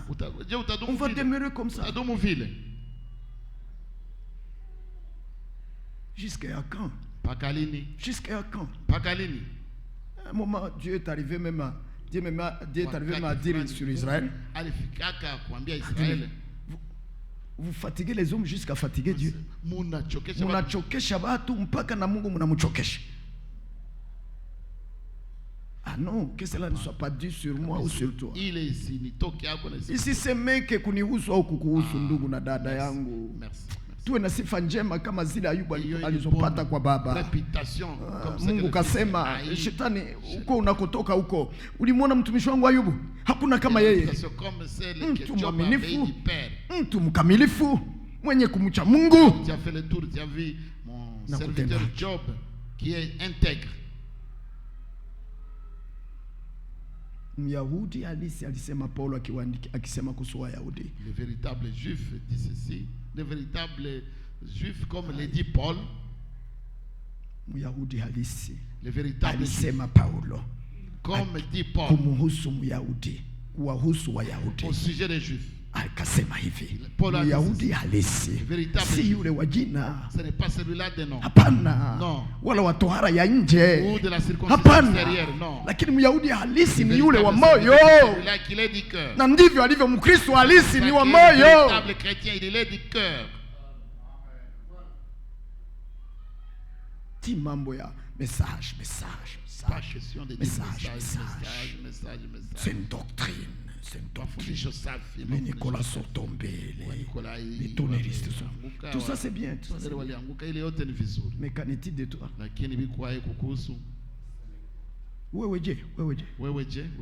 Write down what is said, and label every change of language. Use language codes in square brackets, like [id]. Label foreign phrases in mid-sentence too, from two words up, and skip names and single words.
[fr] On va demeurer comme ça. Jusqu'à quand? Jusqu'à quand? À un moment, Dieu est arrivé même à Dieu est arrivé à dire sur Israël, vous fatiguez les hommes jusqu'à fatiguer Dieu. [sw] Munachokesha watu mpaka na Mungu munamuchokesha. [fr] Ah non, que cela ne soit pas dit sur moi ou sur toi. Ici c'est [sw] meke kunihusu au kukuhusu ndugu na dada yangu. Tuwe na sifa njema kama zile Ayubu alizopata kwa baba. Mungu kasema, shetani uko unakotoka huko, ulimwona mtumishi wangu Ayubu? Hakuna kama yeye. Mtu mwaminifu, mtu mkamilifu, mwenye kumcha Mungu. [fr] Tu as fait le tour, tu as vu mon serviteur Job qui est intègre. [sw] Myahudi halisi alisema Paulo akisema kuhusu Wayahudi. [fr] Le véritable juif dit ceci. Le véritable juif, comme le dit Paul, [sw] Myahudi halisi, [fr] le véritable [sw] alisema Paulo, [fr] comme dit Paul, [sw] kumuhusu Myahudi, kuwahusu Wayahudi, [fr] au sujet des juifs, [sw] akasema hivi, Myahudi halisi si yule wa jina, [fr] ce n'est pas celui-là de nom, [sw] hapana, [fr] non, [sw] wala wa tohara ya nje, [fr] ou de la circoncision extérieure, non, [sw] lakini Myahudi halisi ni yule wa moyo, [fr] celui-là qui est du cœur, [sw] na ndivyo alivyo Mkristo halisi, ni wa moyo. [fr] Le véritable chrétien, il est du cœur. [sw] Ti mambo ya message. [fr] Pas question de message. C'est une doctrine. Les Nicolas sont tombés, les tonneristes sont. Tout ça c'est bien. Mais qu'en est-il de toi? [sw] Wewe je.